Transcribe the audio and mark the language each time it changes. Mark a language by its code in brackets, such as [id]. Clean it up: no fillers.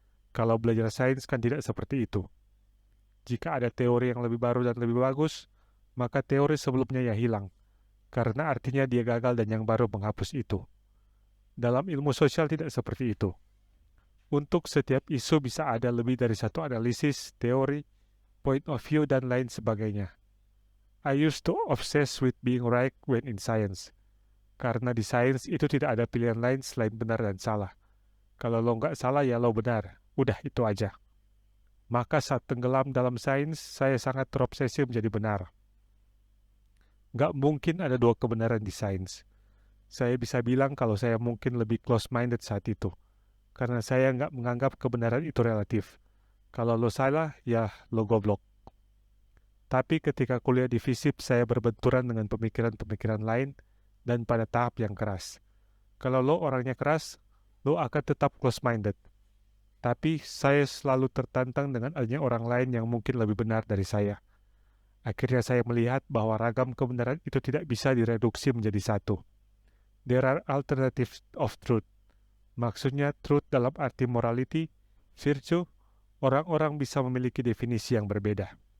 [id] Kalau belajar sains kan tidak seperti itu. Jika ada teori yang lebih baru dan lebih bagus, maka teori sebelumnya ya hilang, karena artinya dia gagal dan yang baru menghapus itu. Dalam ilmu sosial tidak seperti itu. Untuk setiap isu bisa ada lebih dari satu analisis, teori, point of view, dan lain sebagainya. [en] I used to obsess with being right when in science. [id] Karena di sains itu tidak ada pilihan lain selain benar dan salah. Kalau lo nggak salah ya lo benar. Udah itu aja. Maka saat tenggelam dalam sains, saya sangat terobsesi menjadi benar. Nggak mungkin ada dua kebenaran di sains. Saya bisa bilang kalau saya mungkin lebih close-minded saat itu. Karena saya nggak menganggap kebenaran itu relatif. Kalau lo salah, ya lo goblok. Tapi ketika kuliah di FISIP, saya berbenturan dengan pemikiran-pemikiran lain, dan pada tahap yang keras. Kalau lo orangnya keras, lo akan tetap close-minded. Tapi saya selalu tertantang dengan adanya orang lain yang mungkin lebih benar dari saya. Akhirnya saya melihat bahwa ragam kebenaran itu tidak bisa direduksi menjadi satu. [en] There are alternatives of truth. [id] Maksudnya truth dalam arti morality, virtue, orang-orang bisa memiliki definisi yang berbeda.